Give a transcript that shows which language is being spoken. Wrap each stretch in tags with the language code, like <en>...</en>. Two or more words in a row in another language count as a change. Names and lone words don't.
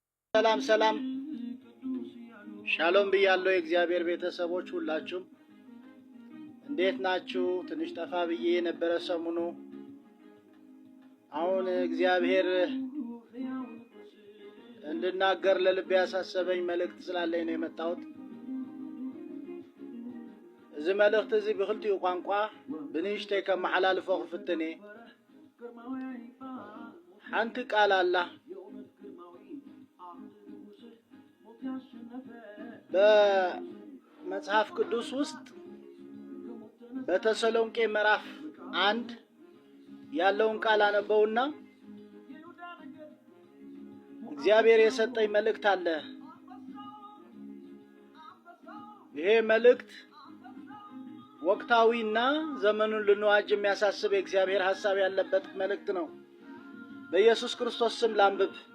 <am>ሰላም ሰላም ሻሎም ብያለሁ። የእግዚአብሔር ቤተሰቦች ሁላችሁም እንዴት ናችሁ? ትንሽ ጠፋ ብዬ የነበረ ሰሙኑ አሁን እግዚአብሔር እንድናገር ለልቤ ያሳሰበኝ መልእክት ስላለኝ ነው የመጣሁት።</am> <ti>እዚህ መልእክት እዚህ ብክልቲኡ ቋንቋ ብንሽተይ ከመሓላልፎ ክፍትኔ ሓንቲ ቃል አላ</ti> <am>በመጽሐፍ ቅዱስ ውስጥ በተሰሎንቄ ምዕራፍ 1 ያለውን ቃል አነበውና እግዚአብሔር የሰጠኝ መልእክት አለ። ይሄ መልእክት ወቅታዊና ዘመኑን ልንዋጅ የሚያሳስብ የእግዚአብሔር ሐሳብ ያለበት መልእክት ነው። በኢየሱስ ክርስቶስ ስም ላንብብ።</am>